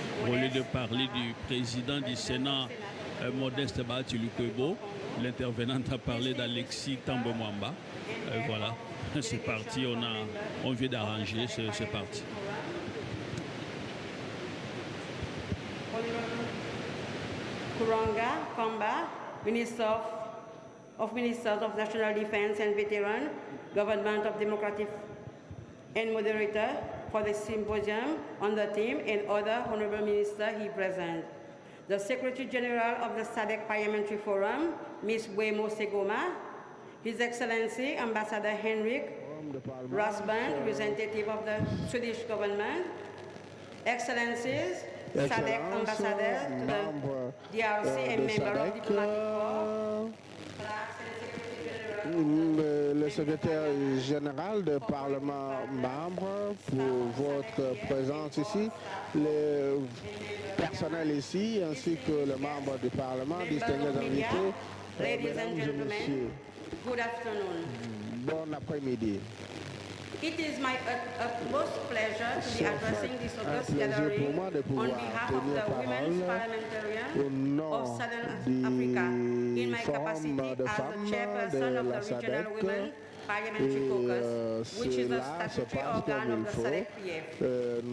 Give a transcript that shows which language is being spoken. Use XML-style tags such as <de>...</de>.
<fr>Au lieu de parler du président du Sénat, Modeste Bahatulukwebo, l'intervenante a parlé d'Alexis Tambwe Mwamba. Voilà, c'est parti, on vient d'arranger, c'est parti.</fr> <en>Kuranga Kamba, Ministers of National Defense and Veteran, Government of Democratic and moderator for the symposium on the theme and other honorable ministers he present. The Secretary General of the SADC Parliamentary Forum, Ms. Buemo Segoma, His Excellency Ambassador Henrik Rasband, representative of the Swedish government, Excellencies, SADC Ambassador to the DRC and member of diplomatic corps,</en> <fr>le secrétaire général du Parlement membre, pour votre présence ici, le personnel ici, ainsi que les membres du Parlement, distingués invités, mesdames et messieurs,</fr> <en>good afternoon.</en> <fr>Bon après-midi.</fr> <en>It is my utmost pleasure to be addressing this august gathering on behalf of the Women's Parliamentarian of Southern Africa in my capacity as the chairperson of the Regional Women Parliamentary Caucus, which is the statutory organ of the SADC-PF.</en>